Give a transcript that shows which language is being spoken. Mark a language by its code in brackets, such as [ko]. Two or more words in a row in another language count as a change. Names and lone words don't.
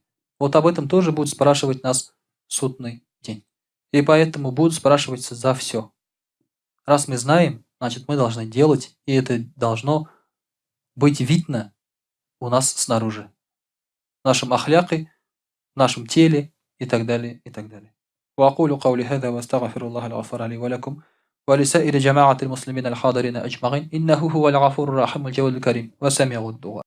[ru] Вот об этом тоже будут спрашивать нас в судный день. И поэтому будут спрашивать за все. Раз мы знаем, значит мы должны делать, и это должно быть видно у нас снаружи. В нашем ахляке, в нашем теле и так далее, и так далее. [ar] وأقول قولي هذا وأستغفر الله الغفور لي ولكم ولسائر جماعة المسلمين الحاضرين أجمعين إنه هو الغفور الرحيم الجواد الكريم وسميع الدعاء.